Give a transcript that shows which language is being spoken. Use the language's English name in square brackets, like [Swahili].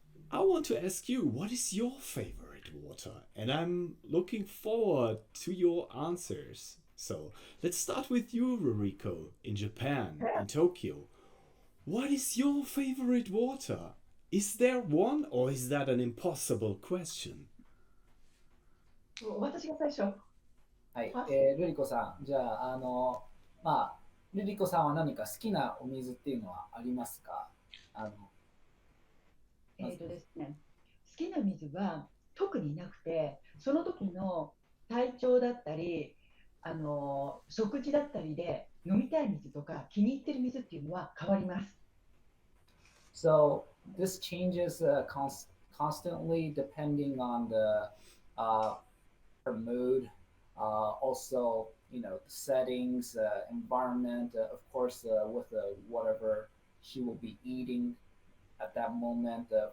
[English] I want to ask you, what is your favorite water? And I'm looking forward to your answers. So let's start with you, Ruriko, in Japan, in Tokyo. What is your favorite water? Is there one, or is that an impossible question? [Japanese] 私が最初。はい、あルリコさん、じゃあ、ルリコさんは何か好きなお水っていうのはありますか？ですね、好きな水は特になくて、その時の体調だったり、食事だったりで飲みたい水とか気に入ってる水っていうのは変わります。 [English] So this changes constantly depending on her mood, also the settings, environment, of course with whatever she will be eating at that moment.